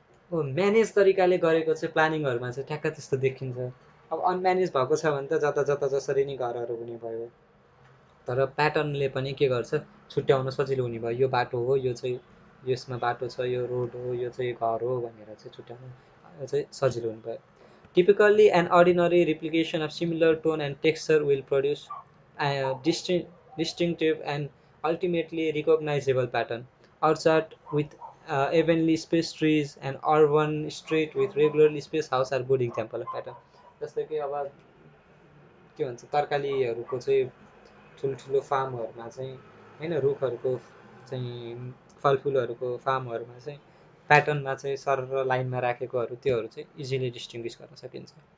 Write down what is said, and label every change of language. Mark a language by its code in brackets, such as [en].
[ne] Manage तरिकाले गरेको चाहिँ प्लानिङहरूमा चाहिँ ठ्याक्क त्यस्तो देखिन्छ। अब अनम्यानेज भएको छ भने त जता जता जसरी नै घरहरू हुने भयो, तर प्याटर्नले पनि के गर्छ, छुट्याउन सजिलो हुने भयो। यो बाटो हो, यो चाहिँ यसमा बाटो छ, यो रोड हो, यो चाहिँ घर हो भनेर चाहिँ छुट्याउन चाहिँ सजिलो हुने भयो। [en] Typically, an ordinary replication of similar tone and texture will produce a distinctive and ultimately recognizable pattern or chart with evenly spaced trees and urban street with regularly spaced house are good example of pattern. [ne] जस्तै कि अब के भन्छ तरकारीहरूको चाहिँ ठुल्ठुलो फार्महरूमा चाहिँ होइन रुखहरूको चाहिँ फलफुलहरूको फार्महरूमा चाहिँ प्याटर्नमा चाहिँ सर र लाइनमा राखेकोहरू त्योहरू चाहिँ इजिली डिस्टिङ्ग्विस गर्न सकिन्छ।